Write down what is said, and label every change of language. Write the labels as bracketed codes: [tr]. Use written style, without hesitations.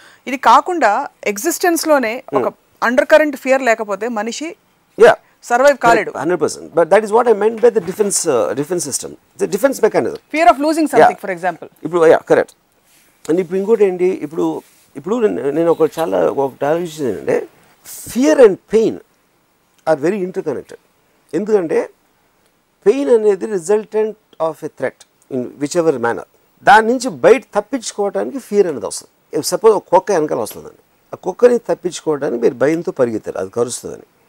[te] ఇది కాకుండా ఎగ్జిస్టెన్స్ లోనే ఒక అండర్ కరెంట్ ఫియర్ లేకపోతే మనిషి సర్వైవ్ కాలేడు. [en] 100%. But that is what I meant by the defense system, the defense mechanism. Fear of losing something, for example. [te] ఇప్పుడు correct. And ఇప్పుడు ఇంకోటి ఏంటి, ఇప్పుడు నేను ఒక చాలా ఆలోచించింది ఏంటంటే, [en] Fear and pain are very interconnected. ఎందుకంటే pain అనేది resultant of a threat in which ever manner. [te] దాని నుంచి బయట తప్పించుకోవడానికి ఫియర్ అనేది వస్తుంది. సపోజ్ ఒక కుక్క వెనకాల వస్తుందని, ఆ కుక్కని తప్పించుకోవడానికి మీరు భయంతో పరిగెత్తారు, అది కరుస్తుందని.